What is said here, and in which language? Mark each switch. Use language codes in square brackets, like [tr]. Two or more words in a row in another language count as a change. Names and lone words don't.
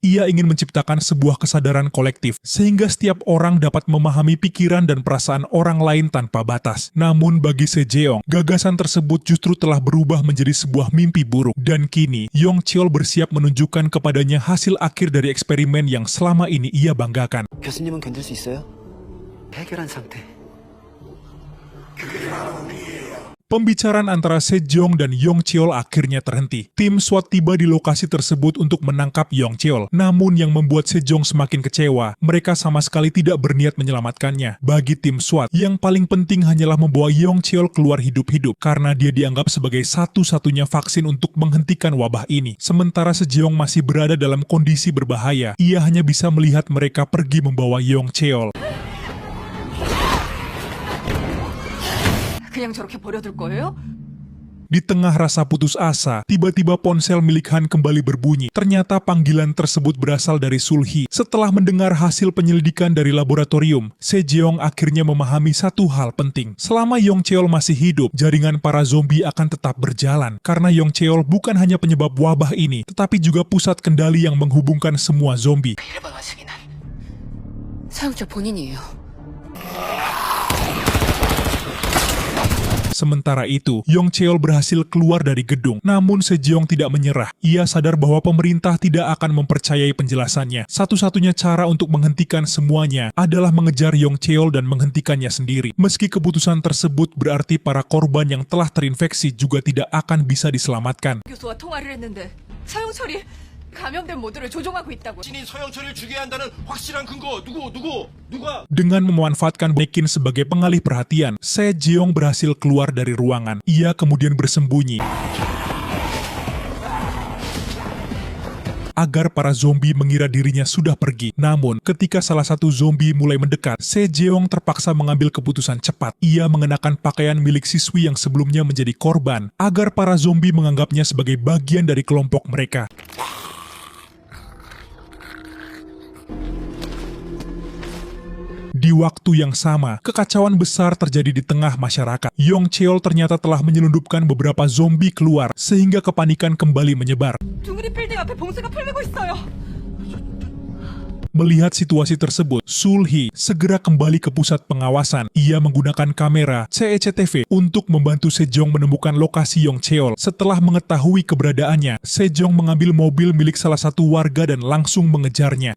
[id] Ia ingin menciptakan sebuah kesadaran kolektif, sehingga setiap orang dapat memahami pikiran dan perasaan orang lain tanpa batas. Namun bagi Sejeong, gagasan tersebut justru telah berubah menjadi sebuah mimpi buruk. Dan kini, Yong Cheol bersiap menunjukkan kepadanya hasil akhir dari eksperimen yang selama ini ia banggakan. [ko] 교수님은 견딜 수 있어요? 해결한 상태. [id] Pembicaraan antara Sejeong dan Yong Cheol akhirnya terhenti. Tim SWAT tiba di lokasi tersebut untuk menangkap Yong Cheol. Namun yang membuat Sejeong semakin kecewa, mereka sama sekali tidak berniat menyelamatkannya. Bagi tim SWAT, yang paling penting hanyalah membawa Yong Cheol keluar hidup-hidup karena dia dianggap sebagai satu-satunya vaksin untuk menghentikan wabah ini. Sementara Sejeong masih berada dalam kondisi berbahaya, ia hanya bisa melihat mereka pergi membawa Yong Cheol. [ko] 그냥 저렇게 버려둘 거예요? [id] Di tengah rasa putus asa, tiba-tiba ponsel milik Han kembali berbunyi. Ternyata panggilan tersebut berasal dari Sulhi. Setelah mendengar hasil penyelidikan dari laboratorium, Sejeong akhirnya memahami satu hal penting. Selama Yong Cheol masih hidup, jaringan para zombie akan tetap berjalan. Karena Yong Cheol bukan hanya penyebab wabah ini, tetapi juga pusat kendali yang menghubungkan semua zombie. [ko] 1번 원숭이는 사용자 본인이에요. [id] Sementara itu, Yong Cheol berhasil keluar dari gedung. Namun Sejeong tidak menyerah. Ia sadar bahwa pemerintah tidak akan mempercayai penjelasannya. Satu-satunya cara untuk menghentikan semuanya adalah mengejar Yong Cheol dan menghentikannya sendiri. Meski keputusan tersebut berarti para korban yang telah terinfeksi juga tidak akan bisa diselamatkan. [ko] 교수와 통화를 했는데 서영철이 감염된 모두를 조종하고 있다고. 신이 서영철을 죽여야 한다는 확실한 근거 누가 [id] Dengan memanfaatkan Bekin sebagai pengalih perhatian, Sejeong berhasil keluar dari ruangan. Ia kemudian bersembunyi agar para zombie mengira dirinya sudah pergi. Namun, ketika salah satu zombie mulai mendekat, Sejeong terpaksa mengambil keputusan cepat. Ia mengenakan pakaian milik siswi yang sebelumnya menjadi korban, agar para zombie menganggapnya sebagai bagian dari kelompok mereka. Di waktu yang sama, kekacauan besar terjadi di tengah masyarakat. Yong Cheol ternyata telah menyelundupkan beberapa zombie keluar, sehingga kepanikan kembali menyebar. [ko] 둥그리 빌딩 앞에 봉쇄가 풀리고 있어요. [id] Melihat situasi tersebut, Sulhi segera kembali ke pusat pengawasan. Ia menggunakan kamera CCTV untuk membantu Sejeong menemukan lokasi Yong Cheol. Setelah mengetahui keberadaannya, Sejeong mengambil mobil milik salah satu warga dan langsung mengejarnya.